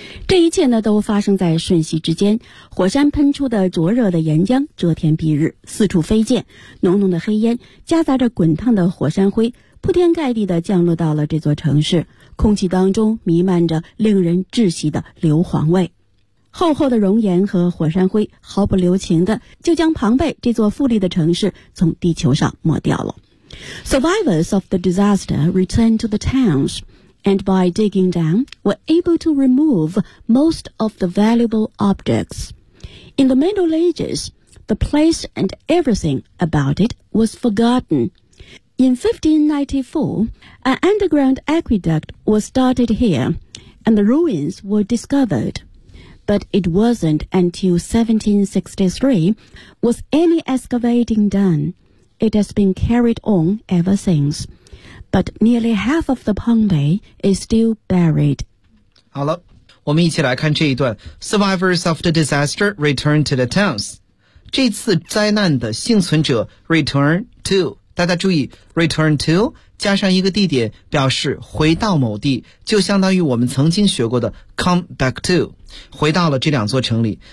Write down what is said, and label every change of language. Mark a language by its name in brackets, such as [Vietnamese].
[Chinese] 这一切呢都发生在瞬息之间，火山喷出的灼热的岩浆遮天蔽日，四处飞溅，浓浓的黑烟夹杂着滚烫的火山灰铺天盖地地降落到了这座城市，空气当中弥漫着令人窒息的硫磺味，厚厚的熔岩和火山灰毫不留情地就将庞贝这座富丽的城市从地球上抹掉了。 [English] Survivors of the disaster returned to the townsAnd by digging down, were able to remove most of the valuable objects. In the Middle Ages, the place and everything about it was forgotten. In 1594, an underground aqueduct was started here, and the ruins were discovered. But it wasn't until 1763 was any excavating done. It has been carried on ever since. But nearly half of the Pongbei is still buried. [Chinese] 好了，我们一起来看这一段。 [English] Survivors of the disaster return to the towns. [Chinese] 这次灾难的幸存者 [English] return to. [Chinese] 大家注意 , [English] return to [Chinese] 加上一个地点表示回到某地，就相当于我们曾经学过的 [English] come back to. [Chinese] 回到了这两座城里。